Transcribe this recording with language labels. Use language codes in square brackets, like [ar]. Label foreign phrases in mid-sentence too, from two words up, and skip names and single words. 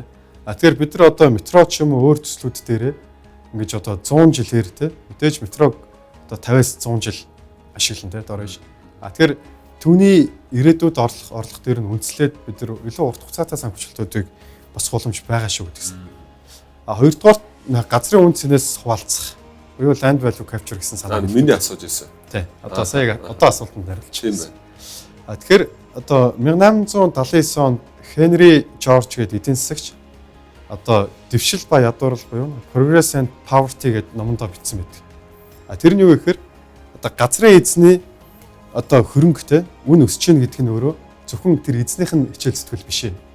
[mn] Тэгэхээр бид нар одоо метро ч юм уу өөр төслүүд дээрээ ингэж одоо 100 жилээр тийм мэдээж метрог одоо 50-аас 100 жил ашиглана тийм дөрөж. Тэгэхээр түүний ирээдүйд орлого дээр нь үндэслээд бид нар илүү урт хугацаатай санхүүжилтүүдийг бас боломж байгаа шүү гэдгийгсэн. Хоёрдугаар газрын үн цэнээс хуваалцах буюу [en] land value capture [mn] гэсэн санаа. Миний асууж ирсэн. Тий. Одоо сая одоо асуултанд хариулж тийм байна. Тэгэхээр одоо 1879 онд Henry George гэдэг эдийн засагч одоо дэвшил ба ядуурл буюу Progress and Poverty гэдэг номондоо бичсэн байдаг. Тэр нь юу гэхээр одоо газрын эзний одоо хөрөнгөтэй үн өсөж гин гэдэг нь өөрөө зөвхөн тэр эзнийх нь хичээл зүтгэл биш ээ.